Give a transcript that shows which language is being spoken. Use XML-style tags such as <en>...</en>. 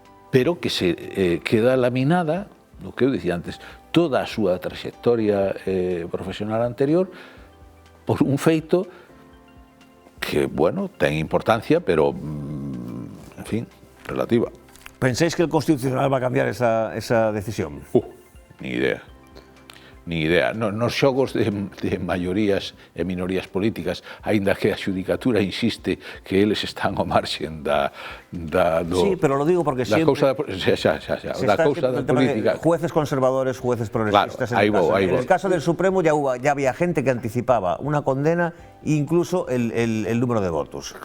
<gl>pero que se queda laminada, o que eu dicía antes, toda a súa traxectoria profesional anterior por un feito que, bueno, ten importancia, pero, en fin, relativa.</gl> <es>¿Pensáis que el Constitucional va a cambiar esa decisión? Ni idea. Ni idea.</es> <gl>Nos xogos de maiorías e minorías políticas, aínda que a xudicatura insiste que eles están ao marxen</gl> <es>Sí, pero lo digo porque siempre...</es> <gl>da cousa da política.</gl> <es>Jueces conservadores, jueces progresistas... Claro, en el caso del Supremo ya había gente que anticipaba una condena, incluso el número de votos.</es>